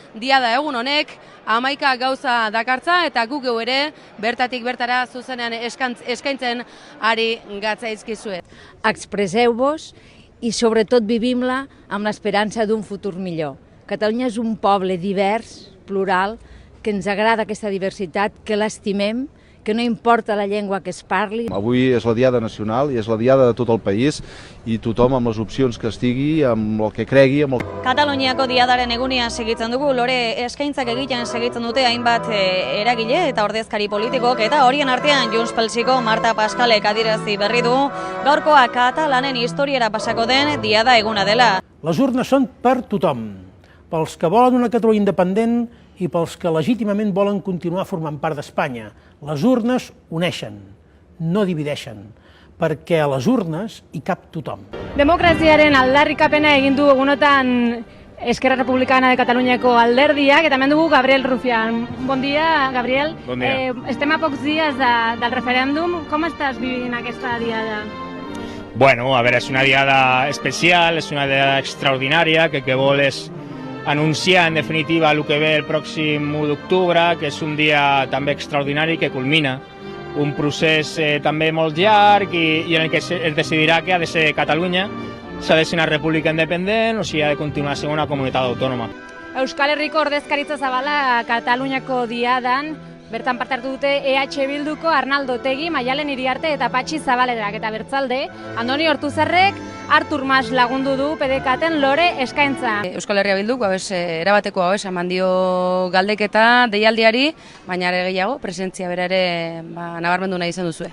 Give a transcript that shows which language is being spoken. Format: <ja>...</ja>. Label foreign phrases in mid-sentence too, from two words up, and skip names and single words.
<eu>diada egun honek 11 gauza dakartza eta guk geu ere bertatik bertara zuzenean eskaintzen ari gatzaizkizuet.</eu> <ca>Expresseu-vos i sobretot vivim-la amb l'esperança d'un futur millor. Catalunya és un poble divers, plural, que ens agrada aquesta diversitat, que l'estimem, que no importa la llengua que es parli. Avui és la Diada Nacional i és la Diada de tot el país i tothom amb les opcions que estigui, amb el que cregui.</ca> <eu>Kataluniako Diadaren egunean segitzen dugu, lore eskaintzak egiten segitzen dute hainbat eragile eta ordezkari politikok, eta horien artean Junts Pelsiko Marta Pascalek adierazi berri du gaurkoa katalanen historiara pasako den Diada eguna dela.</eu> <ca>Les urnes són per tothom, pels que volen una Catalunya independent i pels que legítimament volen continuar formant part d'Espanya. Les urnes uneixen, no divideixen, perquè a les urnes hi cap tothom.</ca> <eu>Demokraziaren aldarrikapena egin du egunotan Esquerra Republicana de Cataluñako alderdiak, eta hemen dugu Gabriel Rufián.</eu> <ca>Bon dia, Gabriel. Bon dia. Estem a pocs dies del referèndum. Com estàs vivint aquesta diada? Bueno, a veure, és una diada especial, és una diada extraordinària, que vol és anunciar en definitiva el que ve el pròxim 1 d'octubre, que és un dia també extraordinari que culmina un procés també molt llarg i en el que es decidirà que ha de ser Catalunya, s'ha de ser una república independent o si ha de continuar sent una comunitat autònoma.</ca> <eu>Euskal Herriko ordezkaritza zabala Kataluniako diadan, bertan parte hartu dute EH Bilduko Arnaldo Otegi, Maialen Iriarte eta Patxi Zabalerak, eta bertzalde Andoni Ortuzarrek Artur Mas lagundu du PDKten lore eskaintza. Euskal Herria Bilduk erabateko eman dio galdeketa deialdiari, baina ere gehiago presentzia bera ere nabarmendu nahi izan duzue.</eu>